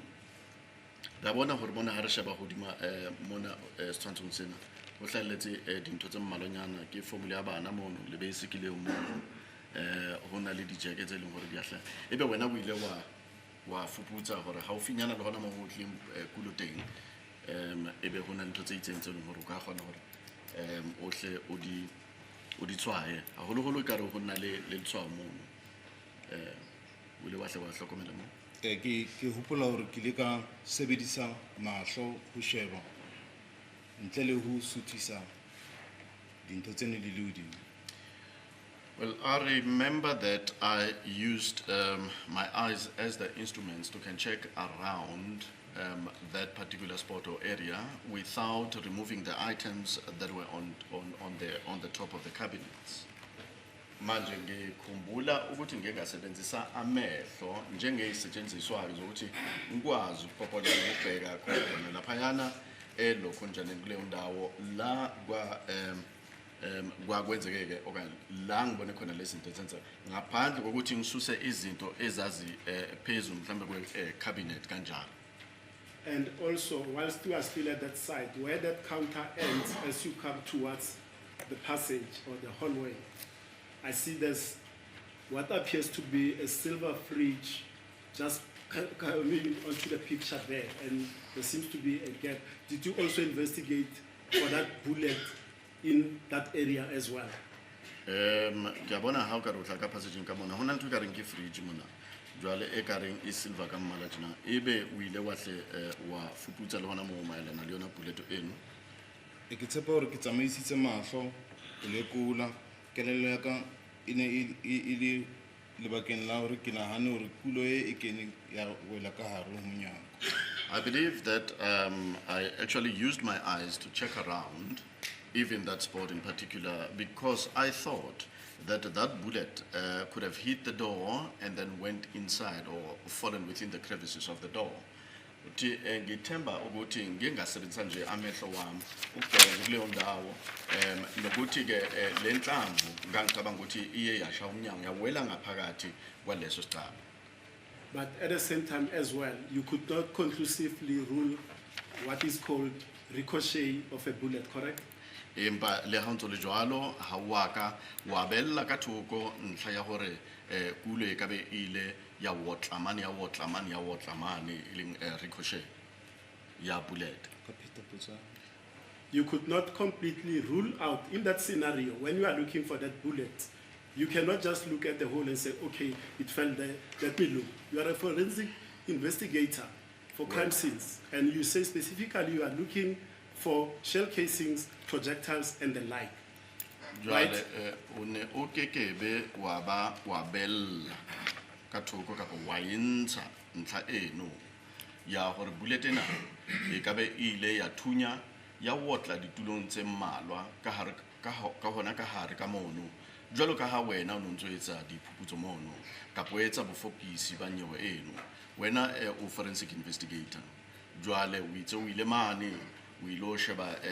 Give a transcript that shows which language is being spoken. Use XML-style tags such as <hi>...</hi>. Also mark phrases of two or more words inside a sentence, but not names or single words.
<st>Ba bona hore bona ha re sheba hodima mona setshwantshong sena ho hlalletse dintho tse mmalonyana ke formula ya bana mono le basic le mono ho na le dijeke tse leng hore di a hlaya ebe wena o ile wa fuputsa hore ha o finyana le hona mo ho tleng kulo teng ebe ho na ntho tse itseng tse leng hore o ka kgona hore o hle o di tshwaye haholoholo ka re ho na le letshwao mono o ile wa hle wa hlokomela mo. Ke hopola hore ke le ka sebedisa mahlo ho sheba ntle le ho suthisa dintho tse ne di le hodimo.</st> <en>Well, I remember that I used my eyes as the instruments to can check around that particular spot or area without removing the items that were on the top of the cabinets.</en> <zu>Manje ngikhumbula ukuthi ngingasebenzisa amehlo njengezisetshenziswayo zokuthi ngikwazi ukupopola ukubheka khona laphayana elokho njani kuleyo ndawo la kwakwenzekeke okanye la ngibone khona lezi zinto zenza ngaphandle kokuthi ngisuse izinto ezazi phezulu mhlambe kwe cabinet kanjalo.</zu> <en>And also, whilst you are still at that side, where that counter ends as you come towards the passage or the hallway, I see there's what appears to be a silver fridge just coming onto the picture there, and there seems to be a gap. Did you also investigate for that bullet in that area as well?</en> <st>Ke a bona ha o ka re o tla ka passageng ka mona, ho na ntho e ka reng ke fridge mona. Jwale e ka reng e silver ka mmala tjena. Ebe o ile wa hle wa fuputsa le hona moo maelana le yona bullet eno. E ke tshepa hore ke tsamaisitse mahlo ho lekola kelello ya ka e ne e le lebakeng la hore ke nahane hore kulo e keneng ya wela ka hare ho monyako.</st> <en>I believe that I actually used my eyes to check around, even that spot in particular, because I thought that that bullet could have hit the door and then went inside or fallen within the crevices of the door.</en> <zu>Ngithemba ukuthi ngingasebenzisa nje amehlo wami ukubheka kuleyo ndawo nokuthi ke le nhlamvu ngicabanga ukuthi iye yasha umnyango yawela ngaphakathi kwaleso sicaba.</zu> <en>But at the same time as well, you could not conclusively rule what is called ricochet of a bullet, correct?</en> <st>Empa le ha ntse le jwalo ha wa ka wa bella ka thoko ntlha ya hore kulo e ka be ile ya wotlamane ileng ricochet ya bullet.</st> <en>You could not completely rule out in that scenario when you are looking for that bullet. You cannot just look at the hole and say, okay, it fell there, let me look. You are a forensic investigator for crime scenes, and you say specifically you are looking for shell casings, projectiles, and the like. Right?</en> <st>One okekebe wa bella ka thoko ka wa intsha ntlha eno ya hore bullet ena e ka be ile ya thunya ya wotla ditulong tse mmalwa ka hare ka hona ka hare ka mono jwalo ka ha wena o ntse etsa diphuputso mono ka poetsa bofokisi ba nyewe eno wena o</st> <en>forensic investigator</en> <st>jwale o itse o ile mane o ilo sheba</st>